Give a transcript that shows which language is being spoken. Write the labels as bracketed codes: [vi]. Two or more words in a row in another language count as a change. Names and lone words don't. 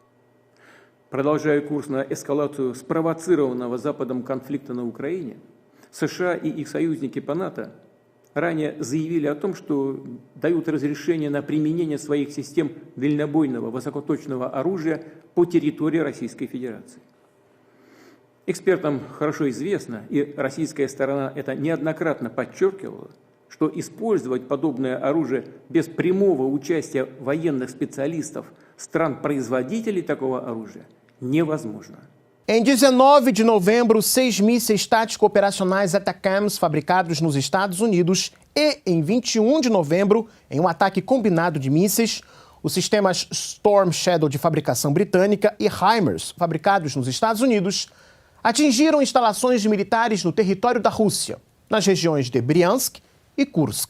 [ru] Продолжая курс на эскалацию спровоцированного Западом конфликта на Украине, США и их союзники по НАТО ранее заявили о том, что дают разрешение на применение своих систем дальнобойного высокоточного оружия по территории Российской Федерации. Экспертам хорошо известно, и российская сторона это неоднократно подчеркивала, что использовать подобное оружие без прямого участия военных специалистов стран-производителей такого оружия невозможно. [pt] Em 19 de novembro, 6 mísseis táticos operacionais ATACMS fabricados nos Estados Unidos e, em 21 de novembro, em um ataque combinado de mísseis, os sistemas Storm Shadow de fabricação britânica e HIMARS, fabricados nos Estados Unidos, atingiram instalações militares no território da Rússia, nas regiões de Briansk e Kursk.